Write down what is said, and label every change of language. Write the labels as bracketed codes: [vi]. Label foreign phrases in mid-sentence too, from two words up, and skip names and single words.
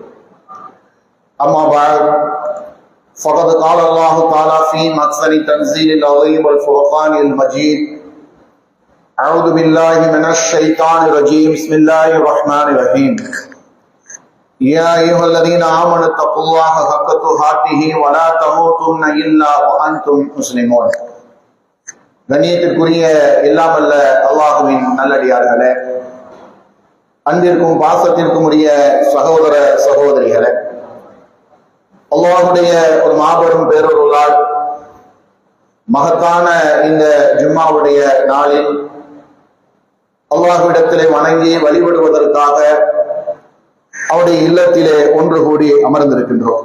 [ar] أما بعد فقد قال الله تعالى في محكم تنزيل العظيم والفرقان المجيد: أعوذ بالله من الشيطان الرجيم. بسم الله الرحمن الرحيم. يا أيها الذين آمنوا اتقوا الله حق تقاته ولا تموتن إلا وأنتم مسلمون. [ta] கண்ணியத்திற்குரிய எல்லாமல்ல அல்லாஹுவின் நல்லடியார்களே, அன்பிற்கும் பாசத்திற்கும் உரிய சகோதர சகோதரிகளே, அல்லாஹுடைய ஒரு மாபெரும் பேரொருளால் மகத்தான இந்த ஜும்மாவுடைய நாளில் அல்லாஹ்விடத்திலே வணங்கி வழிபடுவதற்காக அவருடைய இல்லத்திலே ஒன்று கூடி அமர்ந்திருக்கின்றோம்.